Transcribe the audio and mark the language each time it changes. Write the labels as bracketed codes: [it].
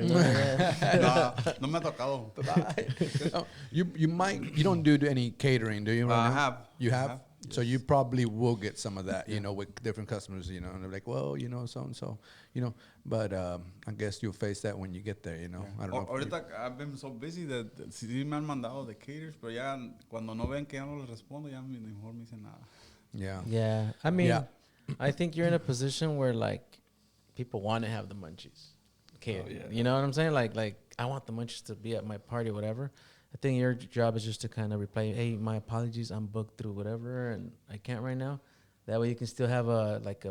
[es] no, no me ha tocado. [en] You don't do any catering, do you? Right I now? have. You I have? have, So yes. you probably will get some of that, you know, with different customers, you know, and they're like, well, you know, so and so, you know, but I guess you'll face that when you get there, you know. I don't know. if you- [es] Ahorita [en] I've been so busy that [es] sí me han mandado de caters, pero ya cuando no ven que ya no les respondo, ya mejor me dicen nada. [en] Yeah. Yeah. I mean, Yeah. I think you're in a position where like people want to have the munchies. Okay. You know what I'm saying? Like I want the munchies to be at my party or whatever. I think your job is just to kind of reply, hey, my apologies, I'm booked through whatever, and I can't right now. That way you can still have a